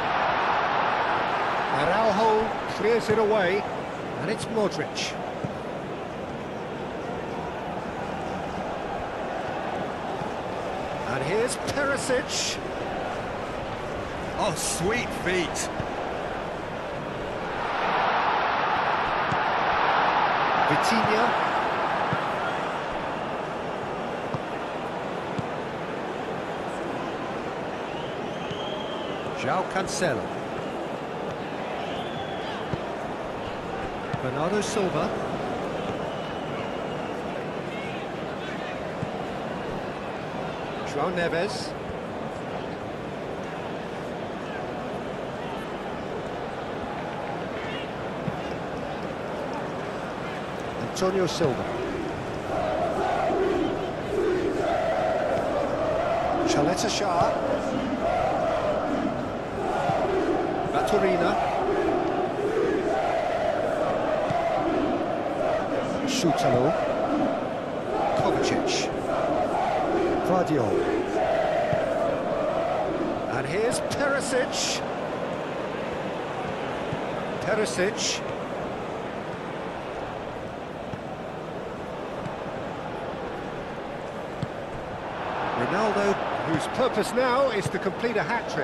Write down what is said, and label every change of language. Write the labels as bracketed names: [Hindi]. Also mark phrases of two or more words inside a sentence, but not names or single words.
[English] Araujo clears it away. And it's Modric. And here's Perisic. Oh, sweet feet. Vitinha. João Cancelo. Bernardo Silva. João Neves. Antonio Silva. Chaleta Shah. Vatreni. Sutalo. Kovacic. Vardiol. And here's Perisic. Perisic. Ronaldo, whose purpose now is to complete a hat-trick.